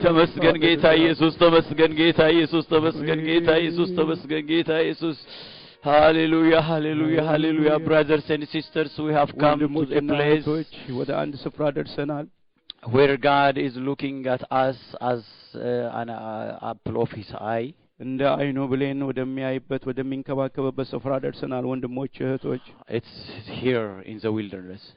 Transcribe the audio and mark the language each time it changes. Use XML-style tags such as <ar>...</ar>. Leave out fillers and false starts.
<am>ተመስገን ጌታ ኢየሱስ፣ ተመስገን ጌታ ኢየሱስ፣ ተመስገን ጌታ ኢየሱስ፣ ተመስገን ጌታ ኢየሱስ.</am> <en>Hallelujah, hallelujah, hallelujah. Brothers and sisters, we have come to a place</en> <am>ወደ አንድ ስፍራ ደርሰናል</am> <en>where God is looking at us as an apple of his eye.</en> <am>እንደ አይኑ ብሌን ወደሚያይበት ወደሚንከባከበበት ስፍራ ደርሰናል ወንድሞች እህቶች</am> <en>It's here in the wilderness.</en>